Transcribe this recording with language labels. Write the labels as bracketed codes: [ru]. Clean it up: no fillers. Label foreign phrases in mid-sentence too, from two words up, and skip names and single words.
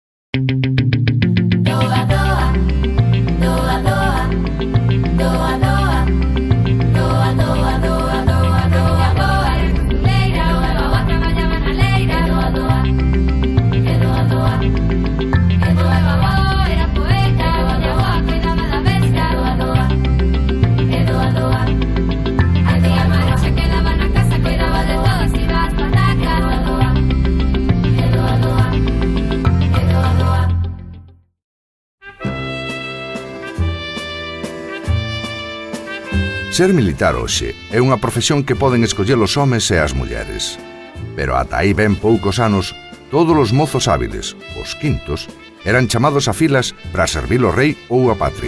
[gl] Doa, doa, doa, doa, doa, doa, doa, doa, doa, doa, doa, doa, leira, doa, traballaba na leira, doa, doa, e doa, doa, e doa, doa, era poeta, doa, doa, cuidaba da bestia, doa, doa, e doa, doa, a tía Mara se quedaba na casa, cuidaba de todos, iba ás patacas, doa, doa, e doa, doa, e doa, doa. Ser militar hoxe é unha profesión que poden escoller os homes e as mulleres. Pero ata aí ben poucos anos, todos os mozos hábiles, os quintos, eran chamados a filas para servir o rei ou a patria.